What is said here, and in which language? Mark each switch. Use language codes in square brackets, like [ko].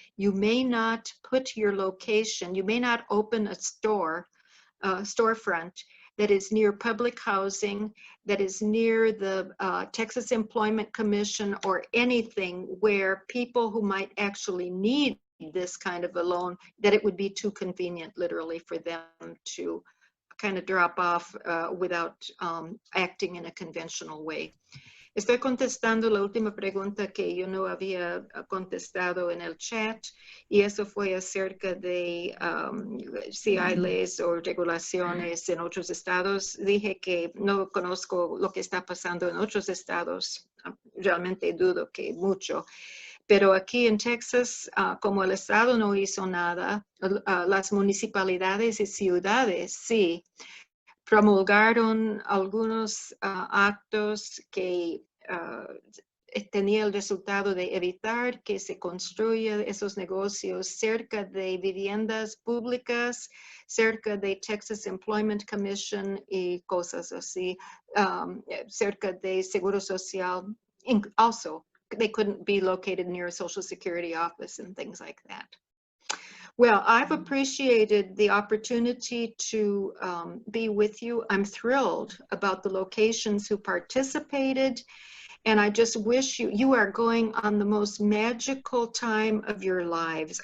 [en] You may not put your location, you may not open a storefront that is near public housing, that is near the Texas Employment Commission, or anything where people who might actually need this kind of a loan, that it would be too convenient literally for them to kind of drop off without acting in a conventional way. [es] Estoy contestando la última pregunta que yo no había contestado en el chat, y eso fue acerca de si hay leyes o regulaciones en otros estados. Dije que no conozco lo que está pasando en otros estados. Realmente dudo que mucho. Pero aquí en Texas, como el estado no hizo nada, las municipalidades y ciudades sí promulgaron algunos actos que tenía el resultado de evitar que se construyan esos negocios cerca de viviendas públicas, cerca de Texas Employment Commission y cosas así, cerca de Seguro Social. [en] Also, they couldn't be located near a Social Security office and things like that. Well, I've appreciated the opportunity to be with you. I'm thrilled about the locations who participated, and I just wish you are going on the most magical time of your lives.